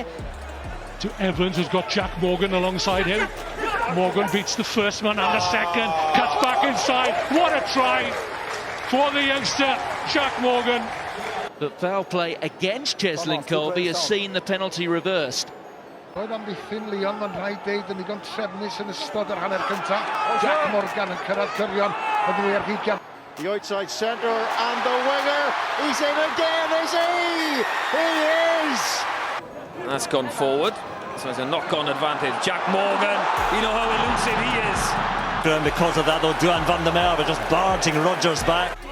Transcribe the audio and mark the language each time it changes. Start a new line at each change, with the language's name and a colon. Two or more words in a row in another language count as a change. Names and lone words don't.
English: To Evans, who's got Jack Morgan alongside him. Morgan beats the first man and the second. Cuts back inside. What a try for the youngster, Jack Morgan. But foul play against Cheslin Colby has seen the penalty reversed.
Welsh: Roedd amddiffyn Leon yn rhaid deud yn ddigon trefnus yn ystod yr hanner cyntaf. Jack Morgan yn cyrraedd gyrion y ddwy ar hugain.
English: The outside centre and the winger. He's in again, is he? He is! That's gone forward. So it's a knock-on advantage. Jack Morgan, you know how elusive he is. And because of that, though, Duan van der Merwe just barging Rodgers back.